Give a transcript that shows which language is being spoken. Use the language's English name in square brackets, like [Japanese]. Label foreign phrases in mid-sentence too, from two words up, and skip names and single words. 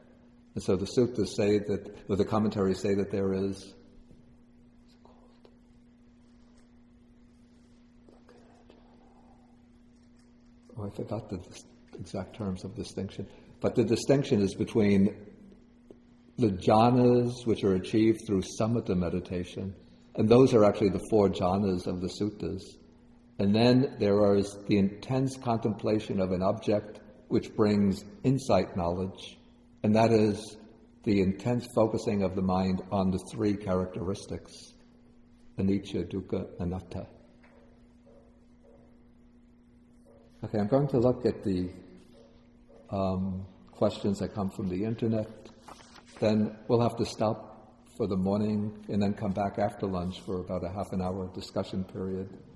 [English] And so the suttas say that, or the commentaries say that there is, I forgot the exact terms of distinction, but the distinction is between the jhanas which are achieved through samatha meditation, and those are actually the four jhanas of the suttas. And then there is the intense contemplation of an object which brings insight knowledge, and that is the intense focusing of the mind on the three characteristics, [Pali] anicca, dukkha, anatta. [English] Okay, I'm going to look at the questions that come from the internet. Then we'll have to stop for the morning and then come back after lunch for about a half an hour discussion period.